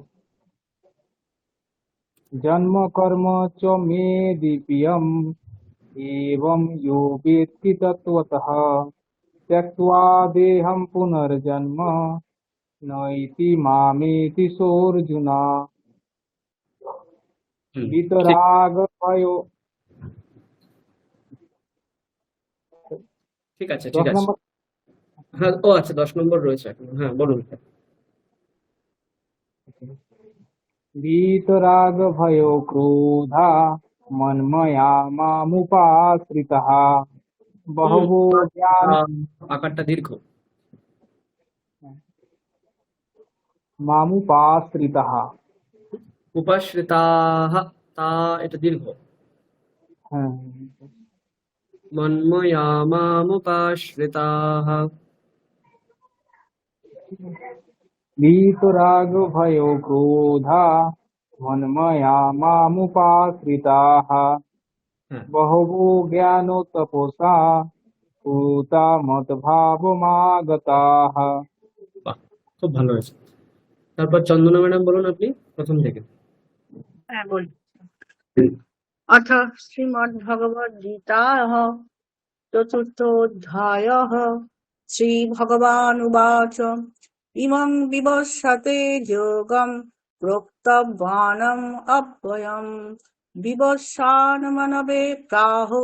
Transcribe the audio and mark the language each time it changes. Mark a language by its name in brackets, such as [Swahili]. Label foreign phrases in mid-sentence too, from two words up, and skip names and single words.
[Sanskrit] जन्म कर्म च मे दीप्यम् एवं यो वेत्ति तत्त्वतः त्यक्त्वा देहं पुनर्जन्म नैति मामेति सोऽर्जुन [Bangla] ঠিক [Sanskrit] वितरागभयो [Bangla] ঠিক আছে, 10 ঠিক আছে। নম্বর হ্যাঁ, ও আচ্ছা, 10 নম্বর রয়েছে এখন। হ্যাঁ, বলুন। [Sanskrit] वीतरागभयो क्रोधा मन्मया मामुपाश्रिताः बहवो ज्ञान [Bangla] আকারটা দীর্ঘ। [Sanskrit] मामुपाश्रिताः [Bangla] উপাশ্রিতাহ, তা এটা দীর্ঘ। হ্যাঁ [Sanskrit] मन्मया मामुपाश्रिताः। वीतरागभयो क्रोधा मन्मया मामुपाश्रिताः [Bangla] হ্যাঁ, [Sanskrit] बहवो ज्ञानो तपसा पूता मद्भावमागताः [Bangla] বাহ, খুব ভালো হয়েছে। তারপর চন্দনা ম্যাডাম বলুন আপনি প্রথম থেকে। হ্যাঁ বলি। [Sanskrit] अथ श्रीमद्भगवद्गीताः चतुर्थोऽध्यायः श्रीभगवानुवाच इमं विवस्वते योगं प्रोक्तवानम् अव्ययम् विवस्वान्मनवे प्राहो